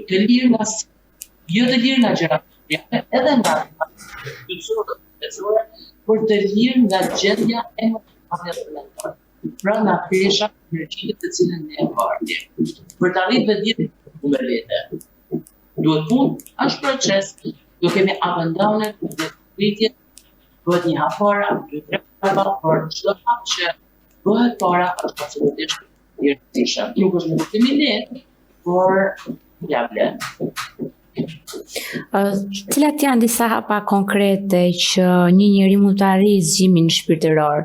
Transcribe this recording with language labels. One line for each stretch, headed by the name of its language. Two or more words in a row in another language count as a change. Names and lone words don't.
Albanian: Të lirë nga jo të lirë nga gjërat edhe nga shpirtësore, por të lirë nga gjendja emocionale dhe mentale. Pra nga pesha energjitë të cilën ne e marrim. Për të arritur vetdijen me vete. Duhet punë, është proces, do kemi
English: up and down-et,
Albanian: dhe rritje, bëhet një hap para, 2-3 hapa, por çdo hap që bëhet para është absolutisht i rëndësishëm. Nuk është më shumë i lehtë, por ja vlen. Cilat janë disa hapa konkrete që një njeri mund të arrijë zgjimin shpirtëror?